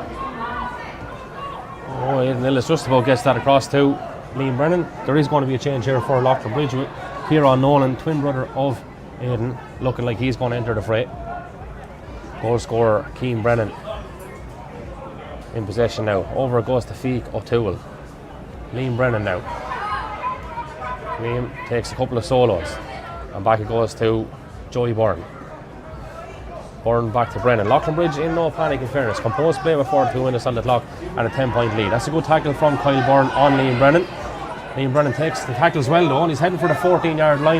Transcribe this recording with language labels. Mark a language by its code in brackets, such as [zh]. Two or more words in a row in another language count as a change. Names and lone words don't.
[en] Oh, Aidan Lillis just about gets that across to Liam Brennan. There is going to be a change here for Leighlinbridge with Kieran Nolan, twin brother of Aidan, looking like he's going to enter the fray. Goal scorer Keane Brennan in possession now. Over it goes to Feek O'Toole. Liam Brennan now. Liam takes a couple of solos, and back it goes to Joey Byrne. Byrne back to Brennan. Leighlinbridge in no panic, in fairness. Composed play with 42 minutes on the clock and a 10-point lead. That's a good tackle from Kyle Byrne on Liam Brennan. Liam Brennan takes the tackles well though, and he's heading for the 14-yard line.